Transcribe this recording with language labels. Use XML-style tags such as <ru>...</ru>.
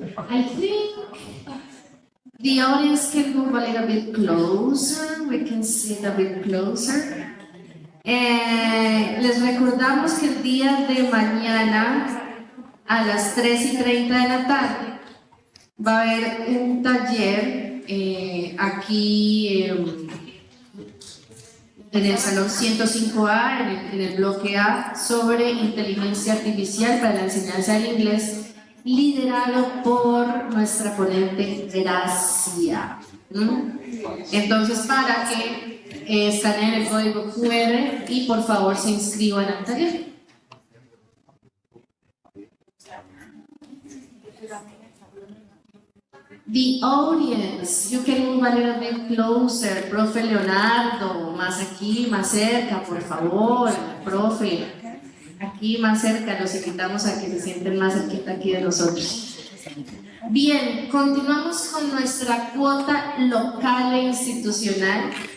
<en>I think the audience can move a little bit closer. We can sit a bit closer.</en> <es>Les recordamos que el día de mañana a las 3:30 de la tarde va a haber un taller aquí en el salón 105A, en el bloque A, sobre inteligencia artificial para la enseñanza del inglés, liderado por nuestra ponente Gracia. Entonces, para que escaneen el código QR y por favor se inscriban al taller.</es> <en>The audience, you can move a little bit closer.</en> <es>Profe Leonardo, más aquí, más cerca, por favor. Profe, aquí más cerca, los invitamos a que se sienten más cerquita aquí de nosotros. Bien, continuamos con nuestra cuota local e institucional.</es>